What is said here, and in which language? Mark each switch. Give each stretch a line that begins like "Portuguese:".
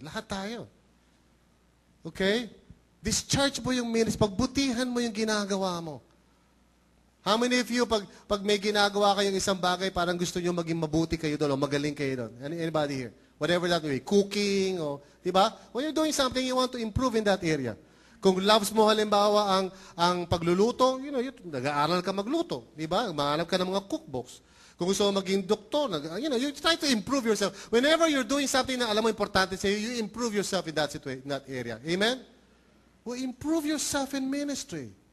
Filipino: Lahat tayo. Okay? Discharge mo yung ministry. Pagbutihan mo yung ginagawa mo.
English: How many of you,
Filipino: pag may ginagawa kayong isang bagay, parang gusto nyo maging mabuti kayo doon o magaling kayo doon?
English: Anybody here? Whatever that may be.
Filipino: Cooking o, di ba?
English: When you're doing something, you want to improve in that area.
Filipino: Kung loves mo halimbawa ang pagluluto, nag-aaral ka magluto. Di ba? Mahanap ka ng mga cookbooks. Kung gusto mo maging doktor,
English: you try to improve yourself. Whenever you're doing something na alam mo importante sa'yo, you improve yourself in that situation, in that area. Amen? Well, improve yourself in ministry.